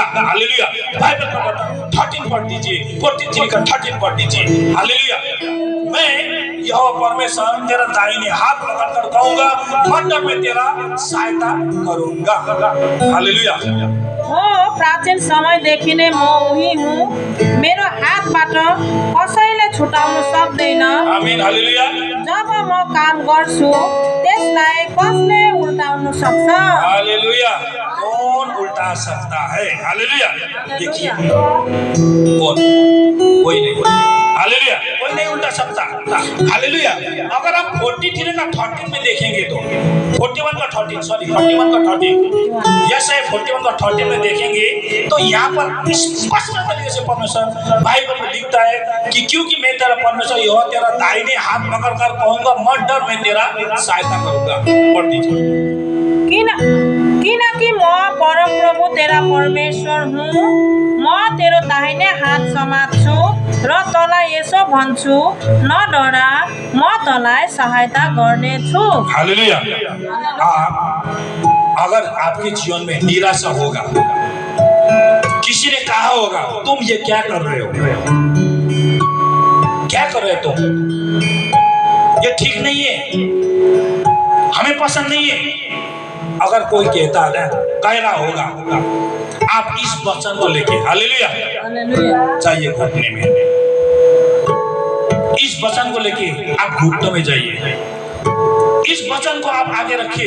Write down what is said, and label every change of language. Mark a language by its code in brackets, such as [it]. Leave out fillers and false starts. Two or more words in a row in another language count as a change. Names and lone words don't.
[hi] हालेलुया। बाइबल का बता 13 पढ़ दीजिए, 43 का 13 पढ़ दीजिए। हालेलुया। मैं यहोवा परमेश्वर तेरा दाहिने हाथ पकड़कर कहूंगा मत डर, मैं तेरा सहायता करूंगा। हालेलुया। [ne] हो प्राचीन समयदेखि नै म उही हुँ, मेरो हातबाट कसैले छुटाउन सक्दैन। आमीन हालेलुया। जब म काम गर्छु त्यसलाई कसले उल्टाउन सक्छ? [hi] हालेलुया। कौन उल्टा सकता है? हालेलुया। देखिए कौन? कोई नहीं। हालेलुया। कोई नहीं उल्टा सकता। हालेलुया। अगर हम 43 का 13 में देखेंगे तो 41 का 13 यस है 41 का 13 में देखेंगे तो यहाँ पर स्पष्ट तरीके से परमेश्वर बाइबल में लिखता है कि क्योंकि मैं तेरा परमेश्वर यहोवा तेरा दाहिने हाथ पकड़कर कहूंगा मत डर, मैं तेरा सहायता करूंगा। पढ़ दीजिए। [ne] किनकि म परमप्रभु तेरा परमेश्वर हुँ, म तेरो दाहिने हात समात्छु र तँलाई यसो भन्छु नडरा, म तँलाई सहायता गर्नेछु। [hi] हालेलुया। अगर आपके जीवन में निराशा होगा, किसी ने कहा होगा तुम ये क्या कर रहे हो, क्या कर रहे हो तुम, ये ठीक नहीं है, हमें पसंद नहीं है, अगर कोई कहता है कह रहा होगा, आप इस वचन को लेके हालेलुया जाइए घुटने में, इस वचन को लेके आप घुटनों में जाइए, इस वचन को आप आगे रखिए।